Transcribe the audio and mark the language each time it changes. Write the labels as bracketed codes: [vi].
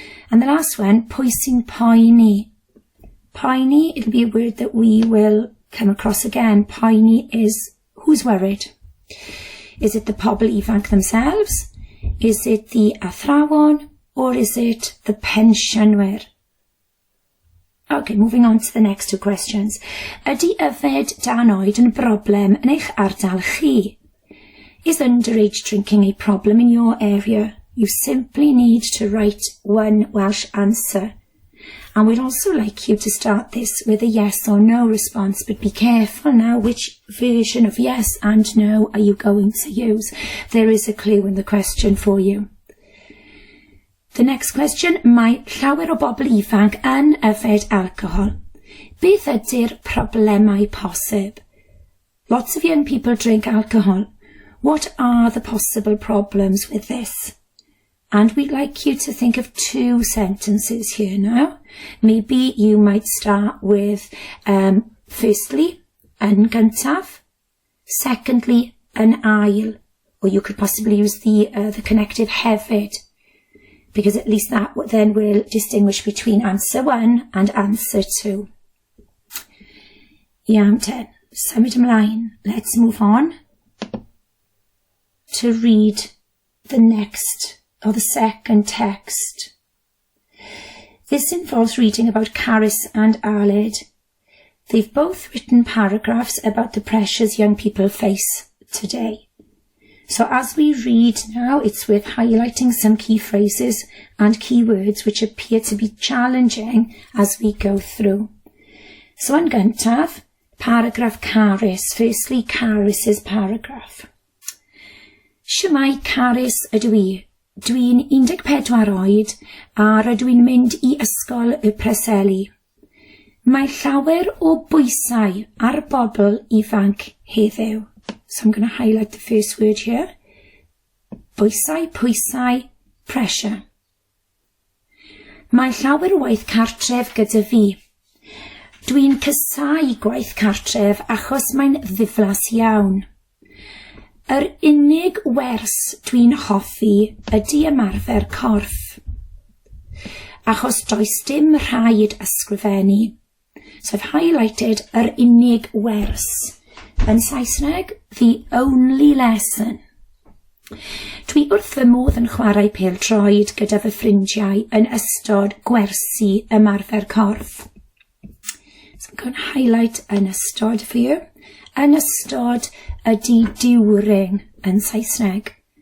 [en] And the last one, [cy] pwy sy'n poeni. [en] Poeni, it'll be a word that we will come across again. Poeni is who's worried. Is it the [cy] pobl ifanc [en] themselves? Is it the athrawon? Or is it the pensionwyr? Okay, moving on to the next two questions. [cy] Ydy yfed dan oed yn broblem yn eich ardal chi? [en] Is underage drinking a problem in your area? You simply need to write one Welsh answer. And we'd also like you to start this with a yes or no response, but be careful now which version of yes and no are you going to use. There is a clue in the question for you. The next question, [cy] mae llawer o bobl ifanc yn yfed alcohol. Beth ydy'r problemau posib? [en] Lots of young people drink alcohol. What are the possible problems with this? And we'd like you to think of two sentences here now. Maybe you might start with, firstly, [cy] yn gyntaf. [en] Secondly, [cy] yn ail. [en] Or you could possibly use the connective hefyd, because at least that then will distinguish between answer 1 and answer 2. [cy] Iawn ten. Symud ymlaen. [en] Let's move on to read the next, or the second text. This involves reading about Caris and Aled. They've both written paragraphs about the pressures young people face today. So as we read now, it's worth highlighting some key phrases and keywords which appear to be challenging as we go through. So [cy] yn gyntaf, [en] paragraph Caris. Firstly, Caris's paragraph. [cy] Shwmai Caris ydw i. Dwi'n 14 oed a rydw i'n mynd I ysgol y Preseli. Mae llawer o bwysau ar bobl ifanc heddiw. [en] So I'm going to highlight the first word here. [cy] Bwysau, pwysau, pressure. Mae llawer o waith cartref gyda fi. Dwi'n cysau gwaith cartref achos mae'n ddiflas iawn. Yr unig wers dwi'n hoffi ydy ymarfer corff. Achos does dim rhaid ysgrifennu. [en] So I've highlighted [cy] yr unig wers. Yn Saesneg, [en] the only lesson. [cy] Dwi wrth fy modd yn chwarae pêl-droed gyda fy ffrindiau yn ystod gwersi ymarfer corff. [en] So I'm going to highlight yn ystod for you. [cy] Yn ystod ydy [en] during [cy] yn Saesneg.